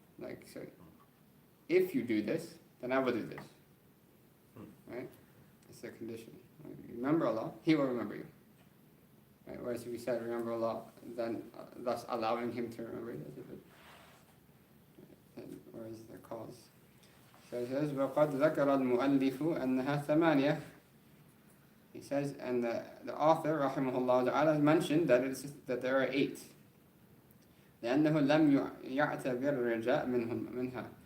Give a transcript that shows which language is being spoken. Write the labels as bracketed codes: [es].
[en] Like, so, if you do this, then I will do this. Right? It's a condition. Right? Remember Allah, He will remember you. Right? Whereas if you said remember Allah, then thus allowing Him to remember you, whereas the cause. So it says, [ar] وَقَدْ ذَكَرَ الْمُؤَلِّفُ أَنَّهَا ثَمَانِيَةٌ. [en] He says, and the author, rahimahullah ta'ala, mentioned that there are 8. [ar] لأنه لم يعتبر الرجاء منها.